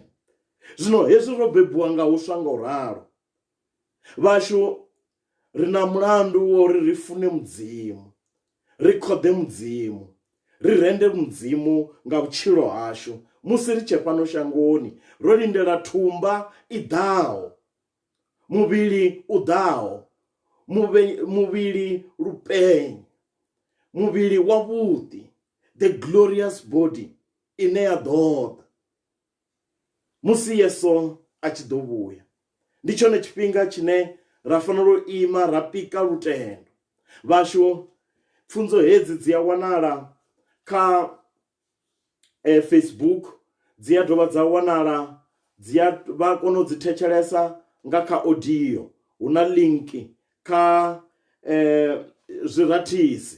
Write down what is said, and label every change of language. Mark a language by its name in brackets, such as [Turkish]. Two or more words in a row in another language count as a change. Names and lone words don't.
[Venda] Zwino hezwi ro bebiwa nga huswa nga u ralo, vhashu ri na mulandu wa uri ri fune mudzimu, ri khode mudzimu, ri rende mudzimu nga vhutshilo hashu musi ri tshe fhano shangoni, ro lindela thumba i ḓaho, muvhili u ḓaho, muvhili lupenyi, muvhili wavhuḓi, [English] the glorious body [Venda] ine ya ḓo ḓa musi Yesu a tshi ḓo vhuya. Ndi tshone tshifhinga tshine ra fanela u ima ra pika lutendo. Vhashu, pfunzo hedzi dzi a wanala kha Facebook, dzi a dovha dza wanala, vha kona u dzi thetshelesa nga kha audio, huna linki kha zwirathisi.